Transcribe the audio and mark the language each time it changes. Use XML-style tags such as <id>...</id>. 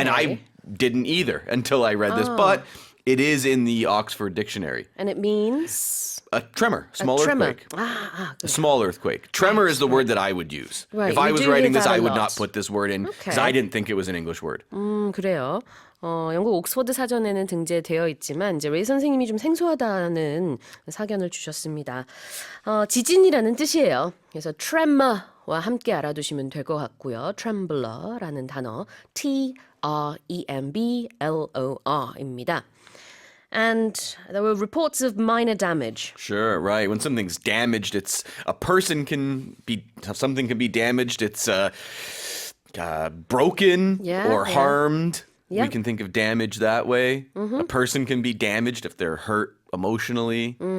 <en>And I didn't either until I read this, but it is in the Oxford Dictionary. And it means? A tremor, small earthquake. A small earthquake. Tremor is the word that I would use. Right. If I was writing this, I would lot. not put this word in because I didn't think it was an English word.</en> <ko>그래요. 영국 옥스퍼드 사전에는 등재되어 있지만 이제 레이 선생님이 좀 생소하다는 사견을 주셨습니다. 지진이라는 뜻이에요. 그래서 tremor와 함께 알아두시면 될 것 같고요. tremblor라는 단어 tremblor입니다.</ko> <en>And there were reports of minor damage. Sure, right. When something's damaged, something can be damaged. It's broken or harmed. Yeah. We can think of damage that way. A person can be damaged if they're hurt emotionally.</en>